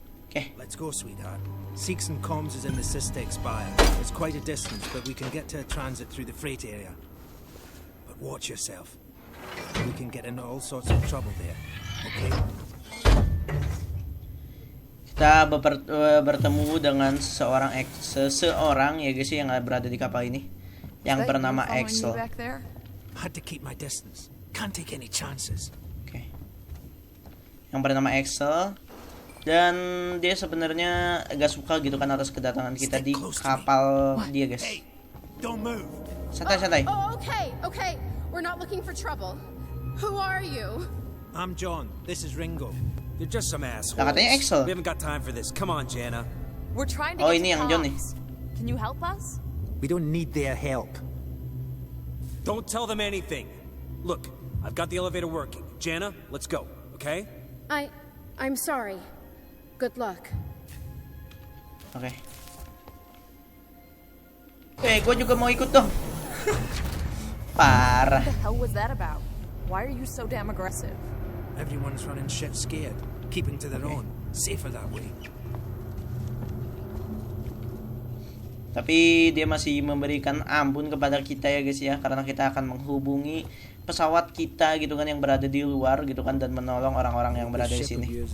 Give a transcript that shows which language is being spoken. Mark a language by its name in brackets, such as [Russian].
[Indonesian] Oke. [English] Let's go, sweetheart. Seeks and Comms is in the Systex Spire. It's quite a distance, but we can get to a transit through the freight area. But watch yourself. We can get into all sorts of trouble there. Okay? [Indonesian] Kita bertemu dengan seseorang ya guys yang berada di kapal ini yang bernama Axel. [English] I had to keep my distance. Can't take any chances. [Indonesian] Oke. Yang bernama Axel dan dia sebenarnya agak suka gitu kan atas kedatangan kita di kapal dia guys. [English] Hey, don't move. [Indonesian] Santai. [English] Oh, okay. We're not looking for trouble. Who are you? I'm John. This is Ringo. They're just some assholes. [Indonesian] Lah katanya Axel. [English] We haven't got time for this. Come on, Jana. We're trying to Oh, get [Indonesian] ini [English] to [Indonesian] yang John nih. [English] comms. Can you help us? We don't need their help. Don't tell them anything. Look, I've got the elevator working. Jana, let's go, okay? I'm sorry. Good luck. [Indonesian] Oke. Gue juga mau ikut dong. Parah. [English] What the hell was that about? Why are you so damn aggressive? Everyone's running shit scared, keeping to their own. Safer that way. [Indonesian] Tapi dia masih memberikan ampun kepada kita ya guys ya, karena kita akan menghubungi pesawat kita gitu kan yang berada di luar gitu kan dan menolong orang-orang yang berada di sini.